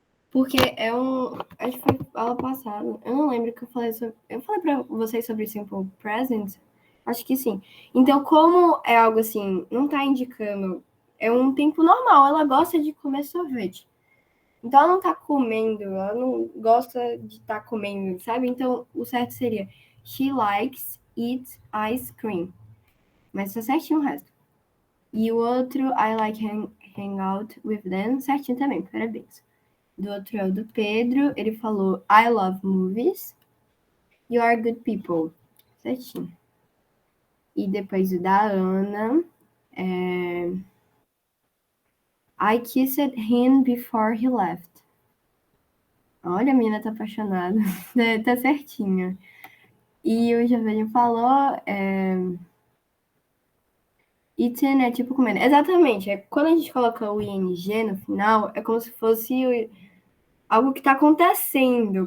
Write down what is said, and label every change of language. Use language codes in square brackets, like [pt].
[pt] Porque é acho que foi aula passada, eu não lembro que eu falei sobre... Eu falei pra vocês sobre simple present? Acho que sim. Então, como é algo assim, não tá indicando... É um tempo normal, ela gosta de comer sorvete. Então, ela não tá comendo, ela não gosta de estar comendo, sabe? Então, o certo seria [en] She likes eat ice cream. [pt] Mas tá certinho o resto. E o outro, [en] I like hang out with them, [pt] certinho também, parabéns. Do outro é o do Pedro, ele falou [en] I love movies. You are good people. Certinho. [pt] E depois o da Ana, [en] I kissed him before he left. [pt] Olha, a menina tá apaixonada. Tá certinho. E o Javelin falou eating é tipo comendo. Exatamente. Quando a gente coloca o ing no final, é como se fosse algo que está acontecendo.